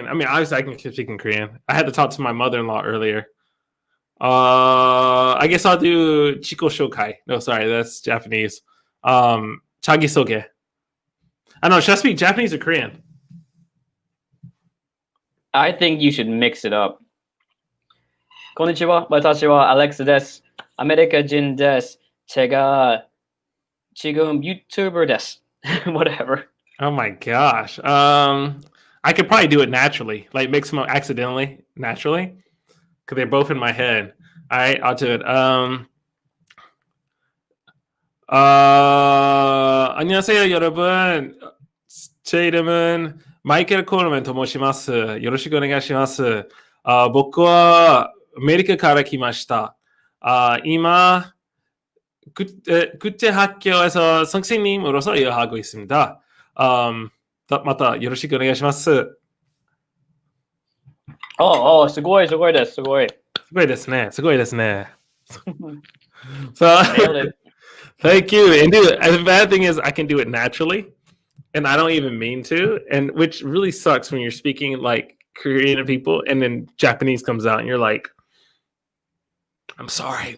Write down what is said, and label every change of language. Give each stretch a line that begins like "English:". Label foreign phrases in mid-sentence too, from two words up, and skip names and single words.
English: I mean, obviously, I can speak in Korean. I had to talk to my mother-in-law earlier. I guess I'll do Chiko Shokai. No, sorry, that's Japanese. Chagisoge. I don't know. Should I speak Japanese or Korean? I think you should mix it up.
Japanese: こんにちは、私はアレックスです. アメリカ人です.
Korean: 제가 지금 YouTuber
Japanese: desu.
English: Whatever. Oh my gosh. I could probably do it naturally, like mix them up accidentally, naturally, because they're both in my head. All right, I'll do it.
Korean: 안녕하세요, 여러분. 제 이름은 마이클 코르맨
Japanese: と申します. よろしくお願いします. 僕はアメリカから来ました. 今,
Korean: 국제 학교에서 선생님으로서 일하고 있습니다.
Japanese: またよろしくお願いします. すごいです。すごいですね。
English: So, thank you. And dude, the bad thing is I can do it naturally, and I don't even mean to, and which really sucks when you're speaking like Korean people, and then Japanese comes out, and you're like, I'm sorry.